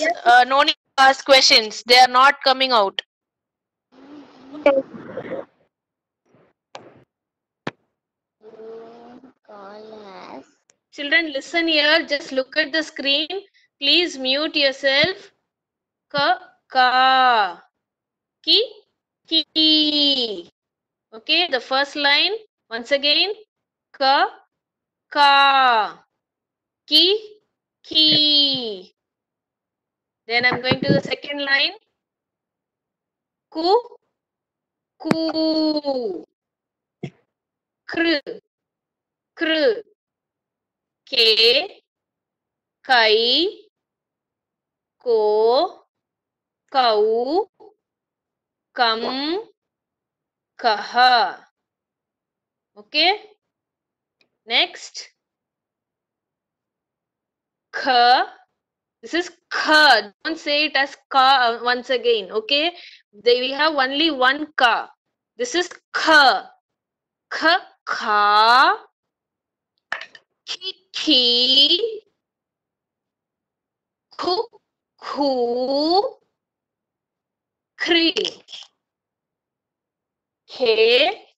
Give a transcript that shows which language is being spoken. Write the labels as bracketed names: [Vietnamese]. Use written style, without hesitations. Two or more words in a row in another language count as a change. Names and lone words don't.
[English] No need to ask questions. They are not coming out. Children, listen here. Just look at the screen. Please mute yourself. Ka. Ki. Okay, the first line. Once again. Ka. Ki. Then I'm going to the second line. Ku. Kr. Ke. Kai. Ko. Kau. Kam. Kaha. Okay. Next. Kha. This is kha. Don't say it as ka once again. Okay. We have only one ka. This is kha. Kha. Ki. Khu. Kri. Ke.